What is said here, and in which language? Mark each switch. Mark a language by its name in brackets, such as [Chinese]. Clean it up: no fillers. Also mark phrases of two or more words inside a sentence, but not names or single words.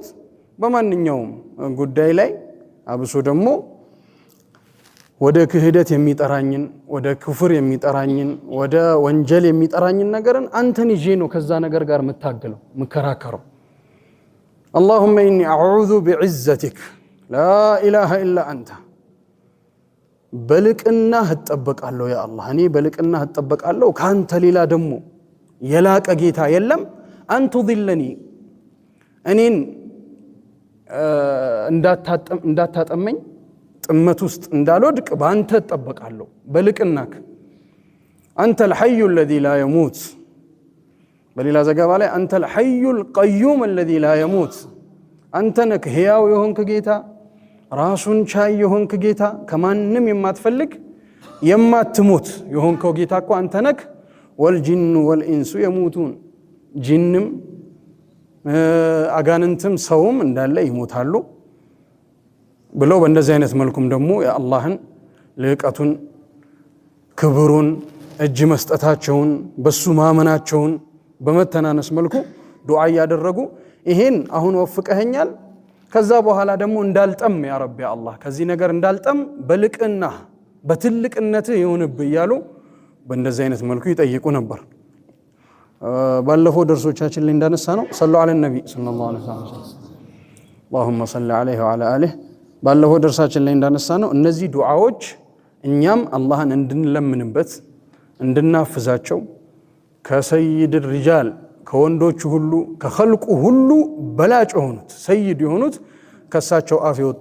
[Amharic] በማንኛውም ጉዳይ ላይ አብሶ ደግሞ ወደ ክህደት የሚጠራኝን ወደ ክፍር የሚጠራኝን ወደ ወንጀል የሚጠራኝን ነገርን አንተን ይዤ ነው ከዛ ነገር ጋር መታገለው መከራከረው። [Arabic] اللهم إني أعوذ بعزتك لا إله إلا أنت [Amharic] በልቅናህ እጠበቃለሁ ያ አላህ፣ እኔ በልቅናህ እጠበቃለሁ ካንተ ሌላ ደግሞ የላቀ ጌታ የለም። አንተ ضلني እኔን እንዳታጠመኝ ጥመት ውስጥ እንዳልወድቅ በአንተ እጠበቃለሁ በልቅናክ። አንተ [Arabic] الحي الذي لا يموت [Amharic] በሌላ ዘገባ ላይ አንተ [Arabic] الحي القيوم الذي لا يموت [Amharic] አንተ ነህ ሕያው የሆንክ ጌታ፣ ራሱን ቻይ የሆንክ ጌታ፣ ከማንም የማትፈልግ የማትሞት የሆንከው ጌታ እኮ አንተ ነህ። [Arabic] والجن والإنس يموتون [Amharic] ጂንም አጋንንትም ሰውም እንዳለ ይሞታሉ ብለው በእንደዚህ አይነት መልኩም ደግሞ የአላህን ልቀቱን ክብሩን እጅ መስጠታቸውን በሱ ማመናቸውን በመተናነስ መልኩ ዱዓ ያደረጉ ይሄን አሁን ወፍቀኸኛል ከዛ በኋላ ደግሞ እንዳልጠም [Arabic] يا ربي [Amharic] አላህ ከዚህ ነገር እንዳልጠም በልቅና በትልቅነት ይሁንብህ እያሉ በእንደዚህ አይነት መልኩ ይጠይቁ ነበር። ባለፈው ደርሶቻችን ላይ እንዳነሳ ነው [Arabic] صلى الله عليه [Amharic] ነቢ [Arabic] صلى الله عليه وسلم [Amharic] اللهم [Arabic] صل عليه وعلى اله [Amharic] ባለፈው ደርሳችን ላይ እንዳነሳ ነው እነዚህ ዱዓዎች እኛም አላህን እንድንለምንበት እንድናፍዛቸው ከሰይድ الرجال ከወንዶች ሁሉ ከخلቁ ሁሉ በላጭ የሆኑት ሰይድ የሆኑት ከሳቸው አፍ የወጣ